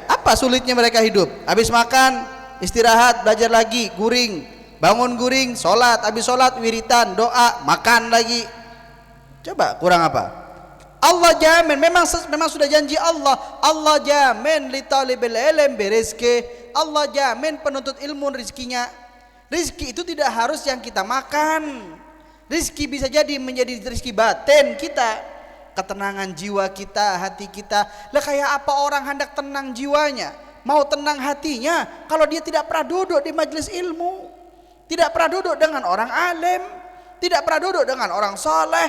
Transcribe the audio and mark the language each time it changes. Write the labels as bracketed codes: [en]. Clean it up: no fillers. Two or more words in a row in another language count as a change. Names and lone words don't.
[id] Apa sulitnya mereka hidup? Habis makan, istirahat, belajar lagi, guring, bangun guring, sholat, habis sholat wiritan, doa, makan lagi. Coba kurang apa? Allah jamin, memang sudah janji Allah jamin [ar] لطالب العلم بالرزق. [id] Allah jamin penuntut ilmu rizkinya. Rizki itu tidak harus yang kita makan. Rizki bisa jadi menjadi rizki batin kita, ketenangan jiwa kita, hati kita. Lah kayak apa orang hendak tenang jiwanya, mau tenang hatinya kalau dia tidak pernah duduk di majelis ilmu, tidak pernah duduk dengan orang alim, tidak pernah duduk dengan orang soleh.